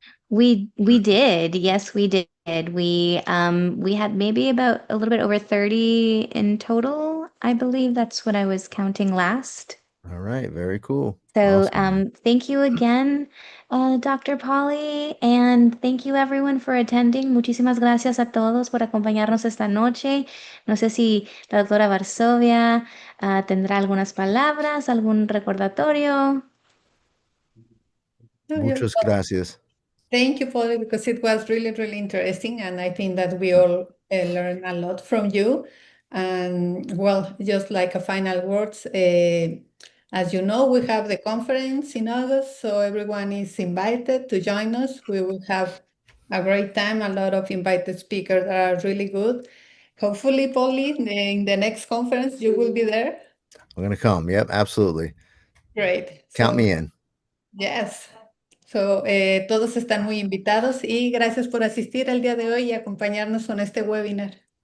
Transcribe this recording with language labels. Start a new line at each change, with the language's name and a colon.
English: We did. Yes, we did. We had maybe about a little bit over 30 in total. I believe that's what I was counting last. All right, very cool. So, Awesome. thank you again, Dr. Polly, and thank you everyone for attending.
Spanish: Muchísimas gracias a todos por acompañarnos esta noche. No sé si la doctora Varsovia tendrá algunas palabras, algún recordatorio. No, Muchas gracias.
English: thank you, Polly, because it was really, really interesting. And I think that we all learned a lot from you. And well, just like a final words, as you know, we have the conference in August, so everyone is invited to join us. We will have a great time, a lot of invited speakers that are really good. Hopefully, Polly, in the next conference, you will be there. I'm going to come. Yep, absolutely. Great. Count So, me in. yes.
Spanish: So, todos están muy invitados y gracias por asistir el día de hoy y acompañarnos con este webinar.